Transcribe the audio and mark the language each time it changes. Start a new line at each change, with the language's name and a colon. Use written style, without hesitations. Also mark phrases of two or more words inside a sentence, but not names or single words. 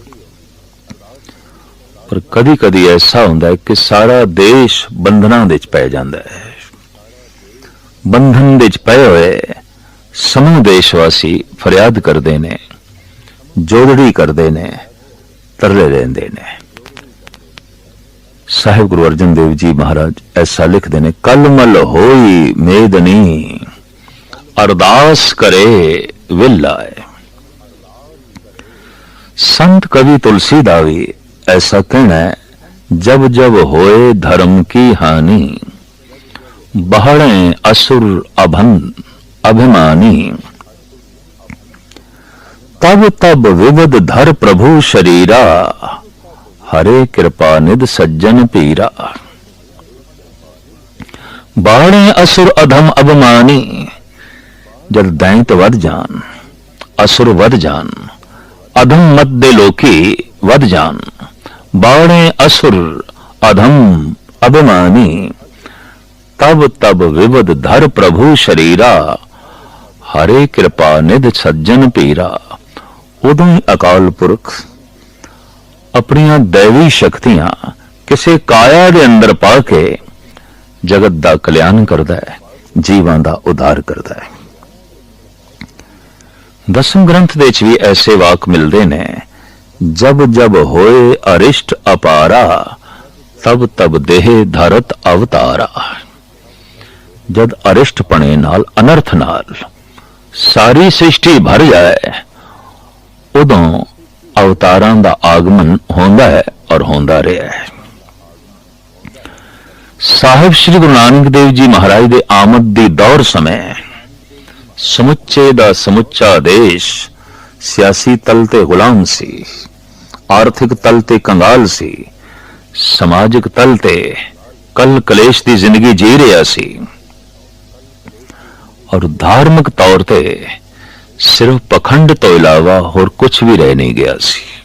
Punjabi: ਪਰ ਕਦੀ ਕਦੀ ਐਸਾ ਹੁੰਦਾ ਹੈ ਕਿ ਸਾਰਾ ਦੇਸ਼ ਬੰਧਨਾਂ ਵਿਚ ਪੈ ਜਾਂਦਾ ਹੈ। ਬੰਧਨ ਵਿਚ ਪਏ ਹੋਏ ਸਮੂਹ ਦੇਸ਼ਵਾਸੀ ਫਰਿਆਦ ਕਰਤੇ ਨੇ, ਜੋਦੜੀ ਕਰਤੇ ਨੇ, ਤਰਲੇ ਲੈਂਦੇ ਨੇ। ਸਾਹਿਬ ਗੁਰੂ ਅਰਜਨ ਦੇਵ ਜੀ ਮਹਾਰਾਜ ਐਸਾ ਲਿਖਤੇ ਨੇ, ਕਲਮਲ ਹੋਈ ਮੇਦਨੀ ਅਰਦਾਸ ਕਰੇ ਵਿਲਾਏ। ਸੰਤ ਕਵੀ ਤੁਲਸੀਦਾਸ ਭੀ ਐਸਾ ਕਹਨਾ ਹੈ,
Awadhi: जब जब होए धर्म की हानि बहड़े असुर अभिमानी। तब तब विविध धर प्रभु शरीरा हरे कृपा निध सज्जन पीरा। बाणे असुर अधम अभिमानी,
Punjabi: ਜਬ ਦੈਂਤ ਵਧ ਜਾਣ, ਅਸੁਰ ਵਧ ਜਾਣ, ਅਧਮ ਮਤ ਦੇ ਲੋਕੀ ਵਧ ਜਾਣ।
Awadhi: बाणे असुर अधम अभिमानी, तब तब विवद धर प्रभु शरीरा, हरे कृपा निध सज्जन पीरा।
Punjabi: ਉਦੋਂ ਹੀ ਅਕਾਲ ਪੁਰਖ ਅਪਣੀਆਂ ਦੈਵੀ ਸ਼ਕਤੀਆਂ ਕਿਸੀ ਕਾਇਆ ਦੇ ਅੰਦਰ ਪਾ ਕੇ ਜਗਤ ਦਾ ਕਲਿਆਣ ਕਰਦਾ ਹੈ, ਜੀਵਾਂ ਦਾ ਉੱਧਾਰ ਕਰਦਾ ਹੈ। ਦਸਮ ਗ੍ਰੰਥ ਦੇ ਚ ਭੀ ਐਸੇ ਵਾਕ ਮਿਲਤੇ ਨੇ,
Braj: जब जब होए अरिष्ट अपारा, तब तब देह धरत अवतारा।
Punjabi: ਜਦ ਅਰਿਸ਼ਟ ਪਨੇ ਨਾਲ ਅਨਰਥ ਨਾਲ ਸਾਰੀ ਸ੍ਰਿਸ਼ਟੀ ਭਰ ਜਾਏ, ਉਦੋਂ ਅਵਤਾਰਾਂ ਦਾ ਆਗਮਨ ਹੁੰਦਾ ਹੈ ਔਰ ਹੁੰਦਾ ਰਿਹਾ ਹੈ। ਸਾਹਿਬ ਸ੍ਰੀ ਗੁਰੂ ਨਾਨਕ ਦੇਵ ਜੀ ਮਹਾਰਾਜ ਦੇ ਆਮਦ ਦੀ ਦੌਰ ਸਮੇਂ ਸਮੁੱਚੇ ਦਾ ਸਮੁੱਚਾ ਦੇਸ਼ ਸਿਆਸੀ ਤਲ ਤੇ ਗੁਲਾਮ ਸੀ, ਆਰਥਿਕ ਤਲ ਤੇ ਕੰਗਾਲ ਸੀ, ਸਮਾਜਿਕ ਤਲ ਤੇ ਕਲ ਕਲੇਸ਼ ਦੀ ਜ਼ਿੰਦਗੀ ਜੀ ਰਿਹਾ ਸੀ, ਔਰ ਧਾਰਮਿਕ ਤੌਰ ਤੇ ਸਿਰਫ਼ ਪਖੰਡ ਤੋਂ ਇਲਾਵਾ ਹੋਰ ਕੁਝ ਭੀ ਰਹਿ ਨਹੀਂ ਗਿਆ ਸੀ।